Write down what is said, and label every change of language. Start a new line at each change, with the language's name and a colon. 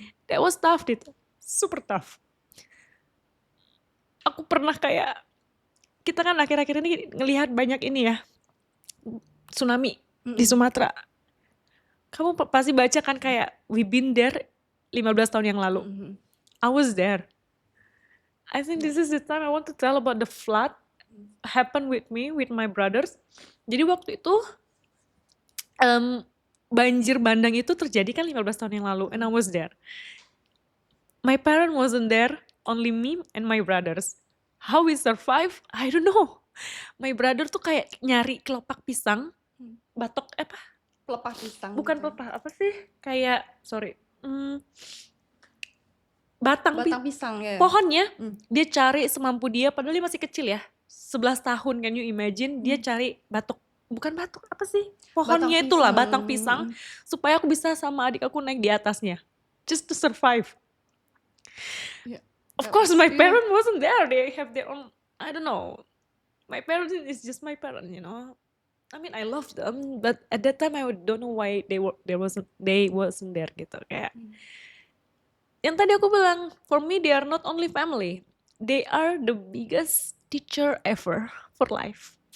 English: That was tough
Indonesian: gitu,
English: super tough.
Indonesian: Aku pernah kayak, kita kan akhir-akhir ini ngelihat banyak ini ya, tsunami di Sumatera. Kamu pasti baca kan kayak
English: we been there
Indonesian: 15 tahun yang lalu.
English: I was there. I think this is the time I want to tell about the flood happen with me, with my brothers.
Indonesian: Jadi waktu itu banjir bandang itu terjadi kan 15 tahun yang lalu,
English: and I was there. My parent wasn't there, only me and my brothers. How we survive, I don't know. My brother
Indonesian: tuh kayak nyari kelopak pisang, batok apa? Pelepah pisang Bukan gitu. pelepah apa sih? Kayak sorry, batang Batang pisang ya. pohonnya Hmm. dia cari semampu dia padahal dia masih kecil ya. 11 tahun,
English: can you imagine?
Indonesian: Dia cari bukan batok apa sih? Batang Pohonnya itulah, pisang. batang pisang supaya aku bisa sama adik aku naik di atasnya.
English: Just to survive. Yeah, Of that course was my still- parent wasn't there. They have their own, I don't know. My parents is just my parent, you know. I mean I love them, but at that time I don't know why they wasn't there
Indonesian: gitu kayak. Yang tadi aku bilang,
English: for me they are not only family, they are the biggest teacher ever for life.